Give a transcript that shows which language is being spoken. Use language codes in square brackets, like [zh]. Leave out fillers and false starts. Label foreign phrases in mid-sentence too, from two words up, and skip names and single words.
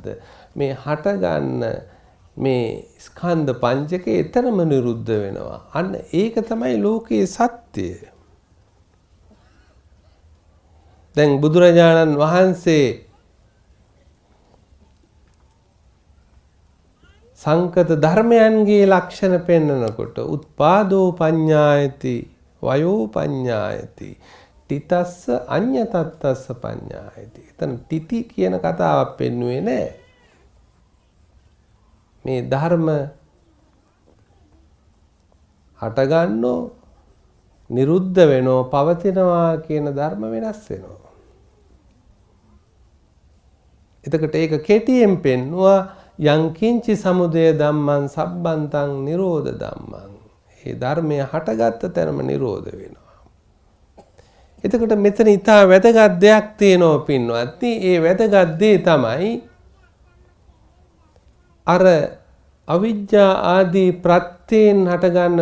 [si] මේ හටගන්න මේ ස්කන්ධ පංචකේ එතරම් නිරුද්ධ වෙනවා. අන්න ඒක තමයි ලෝකයේ සත්‍යය. දැන් බුදුරජාණන් වහන්සේ සංකත ධර්මයන්ගේ ලක්ෂණ පෙන්වනකොට [pi] උත්පාදෝ පඤ්ඤායති වයෝ පඤ්ඤායති තිතස්ස අඤ්ඤතත්තස්ස පඤ්ඤායති. [si] එතන තිති කියන කතාවක් පෙන්වුවේ නෑ. මේ ධර්ම හටගන්නෝ නිරුද්ධ වෙනෝ පවතිනවා කියන ධර්ම වෙනස් වෙනවා. එතකොට ඒක කෙටියෙන් පෙන්වුවා [pi] යංකින්චි සමුදය ධම්මං සබ්බන්තං නිරෝධ ධම්මං. [si] මේ ධර්මය හටගත්ත තැනම නිරෝධ වෙනවා. එතකොට මෙතන ඊටා වැදගත් දෙයක් තියෙනවා පින්වත්නි. ඒ වැදගත් දේ තමයි අර අවිද්‍යා ආදී ප්‍රත්‍යයෙන් හටගන්න